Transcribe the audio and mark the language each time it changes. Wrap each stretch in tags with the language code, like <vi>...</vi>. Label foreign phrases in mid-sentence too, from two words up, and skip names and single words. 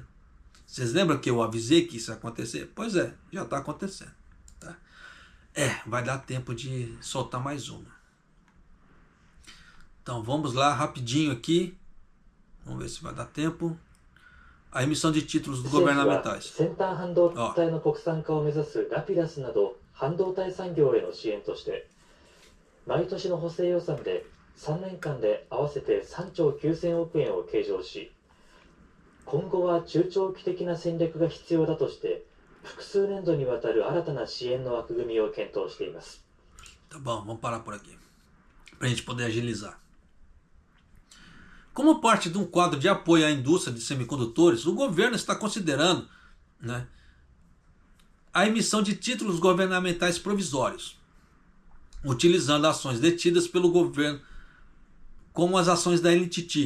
<pt>Vocês lembram que eu avisei que isso ia acontecer? Pois é, já está acontecendo. Tá? Vai dar tempo de soltar mais uma. Então vamos lá, rapidinho aqui. Vamos ver se vai dar tempo. A emissão de títulos governamentais.</pt> <ja>先端半導体の国産化を目指すラピダスなど半導体産業への支援として毎年の補正予算で3年間で合わせて3兆9000億円を計上し、今後は中長期的な戦略が必要だとして複数年度にわたる新たな支援の枠組みを検討しています。</ja> <pt>Tá bom, vamos parar por aqui para a gente poder agilizar. Como parte de um quadro de apoio à indústria de semicondutores, o governo está considerando, né, a emissão de títulos governamentais provisórios, utilizando ações detidas pelo governo, como as ações da NTT.</pt>